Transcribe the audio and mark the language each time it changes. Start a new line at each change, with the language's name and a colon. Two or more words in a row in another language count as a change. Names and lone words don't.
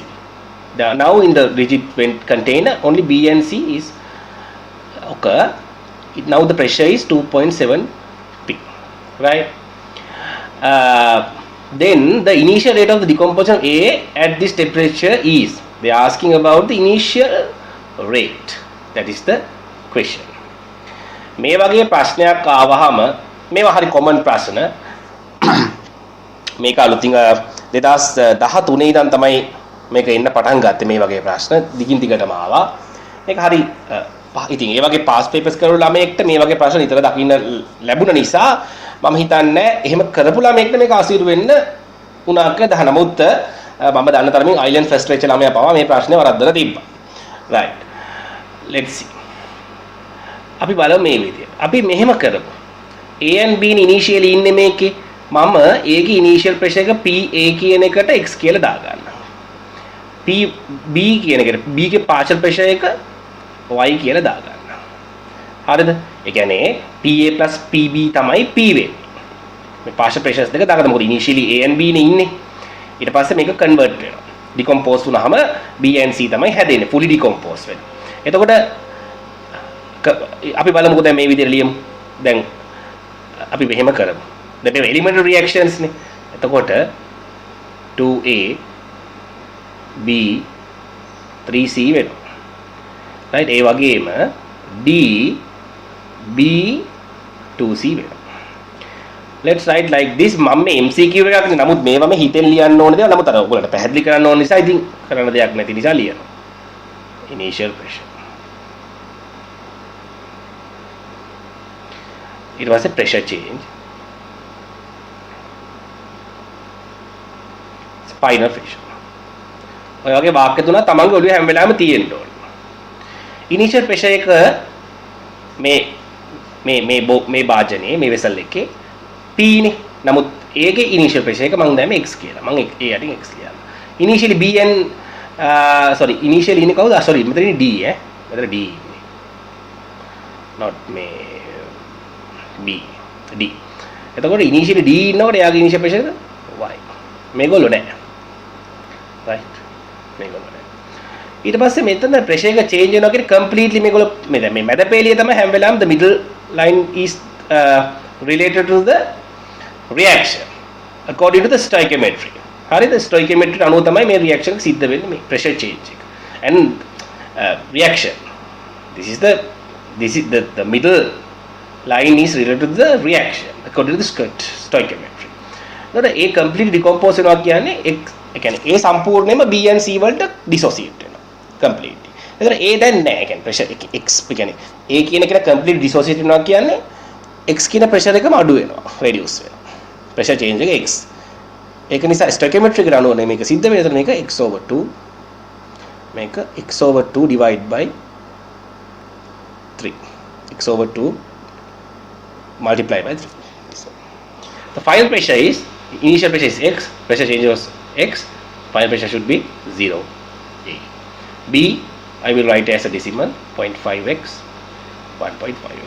English: Now in the rigid container, only B and C is occur. Now the pressure is 2.7 P. Right? Then the initial rate of the decomposition of A at this temperature is. They are asking about the initial rate. That is the question.
Sinhala: මේ වගේ ප්‍රශ්නයක් ආවහම මේවා හරි කොමන් ප්‍රශ්න. මේක අලුතින් 2013 ඉඳන් තමයි මේක එන්න පටන් ගත්තේ මේ වගේ ප්‍රශ්න දිගින් දිගටම ආවා. මේක හරි ඉතින් ඒ වගේ
English: past papers
Sinhala: කරපු ළමයෙක්ට මේ වගේ ප්‍රශ්න නිතර දකින්න ලැබුණ නිසා මම හිතන්නේ එහෙම කරපු ළමයෙක්ට මේක අසීරු වෙන්න උනා කියලා. නමුත් මම දන්න තරමින්
English: island first
Sinhala: වෙච්ච ළමයා පවා මේ ප්‍රශ්නේ වරද්දලා තිබ්බා.
English: right, let's see.
Sinhala: අපි බලමු මේ විදියට. අපි මෙහෙම කරමු.
English: A and B
Sinhala: ඉනිෂියලි ඉන්නේ මේකේ. මම A ගේ
English: initial pressure
Sinhala: එක PA කියන එකට x කියලා දා ගන්නවා. B කියන එකට B ගේ
English: partial pressure
Sinhala: එක y කියලා දා ගන්නවා. හරිද? ඒ කියන්නේ PA + PB තමයි P වෙන්නේ. මේ
English: partial pressures
Sinhala: දෙක දාගන්න. මොකද
English: initially A and B
Sinhala: නේ ඉන්නේ. ඊට පස්සේ මේක convert වෙනවා. decompose වුණාම
English: B and C
Sinhala: තමයි හැදෙන්නේ.
English: fully decompose
Sinhala: වෙනවා. එතකොට අපි බලමුකෝ දැන් මේ විදිහට ලියමු. දැන් අපි මෙහෙම කරමු. දැන් මේ
English: elementary reactions
Sinhala: නේ. එතකොට 2A B 3C වෙනවා. right? ඒ වගේම D B 2C වෙනවා.
English: let's write like this.
Sinhala: මම මේ MCQ එකක් නේ. නමුත් මේවා මේ හිතෙන් ලියන්න ඕන දේවල්. නමුත් අර ඔයගොල්ලන්ට පැහැදිලි කරන්න ඕන නිසා ඉතින් කරන්න දෙයක් නැති නිසා ලියනවා.
English: initial pressure.
Sinhala: ඊට පස්සේ
English: pressure change. final pressure.
Sinhala: ඔය වගේ වාක්‍ය තුනක් තමන්ගේ ඔළුවේ හැම වෙලාවෙම තියෙන්න ඕනේ.
English: initial pressure
Sinhala: එක මේ භාජනයේ මේ වෙසල් එකේ P නේ. නමුත් ඒකේ
English: initial pressure
Sinhala: එක මම දැම්මේ x කියලා. මම ඒ යටින් x ලියනවා.
English: initially B and initially
Sinhala: ඉන්නේ කවුද? sorry මෙතන D මෙතන D ඉන්නේ. not මේ B D. එතකොට initially D ඉන්නකොට එයාගේ
English: initial pressure
Sinhala: එක y. මේගොල්ලෝ නෑ. right. මේගොල්ලෝ නෑ. ඊට පස්සේ මෙතන pressure එක change වෙනවා කියන්නේ completely මේගොල්ලෝ මේ මැද පෙළිය තමයි හැම වෙලාවෙම
English: the middle line is related to the reaction according to the stoichiometry.
Sinhala: හරිද? stoichiometry අනුව තමයි මේ reaction එක සිද්ධ වෙන්නේ මේ
English: pressure change
Sinhala: එක.
English: and reaction. This is the middle line is related to the reaction according to the stoichiometry.
Sinhala: එතකොට ඒ complete decompose වෙනවා කියන්නේ ඒ කියන්නේ ඒ සම්පූර්ණයෙන්ම
English: B and C
Sinhala: වලට dissociate වෙනවා completely. එතකොට ඒ දැන් නැහැ. ඒ කියන්නේ pressure x ඒ කියන්නේ ඒ කියන එක
English: complete dissociate
Sinhala: වෙනවා කියන්නේ x කියන pressure එකම අඩු වෙනවා, reduce වෙනවා.
English: pressure change
Sinhala: එක x. ඒක නිසා stoichiometry එකට අනුව මේක සිද්ධ වෙන්නේ. එතකොට මේක x/2 මේක x/2
English: divide by 3. x/2 multiply by 3. So, the final pressure is initial pressure is x, pressure change was x, final pressure should be 0 A. B I will write as a decimal 0.5x 1.5x.